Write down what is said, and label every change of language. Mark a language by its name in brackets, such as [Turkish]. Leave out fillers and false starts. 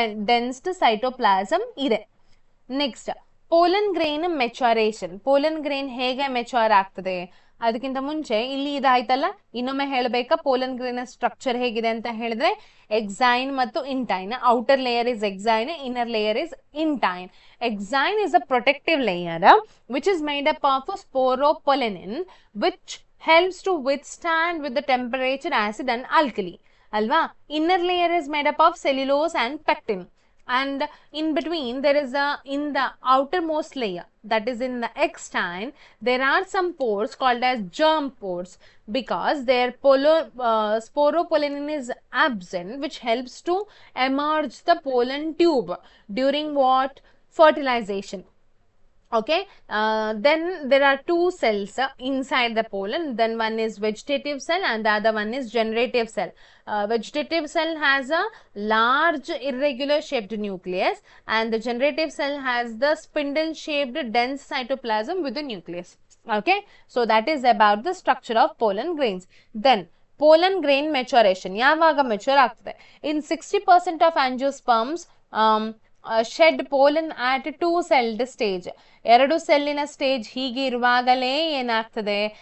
[Kannada] ಡೆನ್ಸ್ಡ್ cytoplasm ಇದೆ. [English] Next pollen grain maturation. [Kannada] Pollen grain ಹೇಗೆ mature ಆಗ್ತದೆ? ಅದಕ್ಕಿಂತ ಮುಂಚೆ ಇಲ್ಲಿ ಇದಾಯ್ತಲ್ಲ, ಇನ್ನೊಮ್ಮೆ ಹೇಳಬೇಕಾ ಪೋಲನ್ ಗ್ರೈನ್ ಸ್ಟ್ರಕ್ಚರ್ ಹೇಗಿದೆ ಅಂತ ಹೇಳಿದ್ರೆ? [English] Exine ಮತ್ತು intine. Outer layer is exine, inner layer is intine. Exine is a protective layer which is made up of sporopollenin which helps to withstand with the temperature, acid and alkali, alva. Inner layer is made up of cellulose and pectin, and in between there is in the outermost layer, that is in the extine, there are some pores called as germ pores because their sporopollenin is absent, which helps to emerge the pollen tube during what? Fertilization. Okay, then there are two cells inside the pollen. Then one is vegetative cell and the other one is generative cell. Vegetative cell has a large irregular shaped nucleus and the generative cell has the spindle shaped dense cytoplasm with the nucleus. Okay, so that is about the structure of pollen grains. Then pollen grain maturation. [Kannada] ಯಾವಾಗ mature ಆಗ್ತದೆ? [English] In 60% of angiosperms shed pollen at 2 celled stage. [Kannada] 2 ಸೆಲ್ಲಿನ stage ಹೀಗೆ ಇರುವಾಗಲೇ ಏನಾಗ್ತದೆ?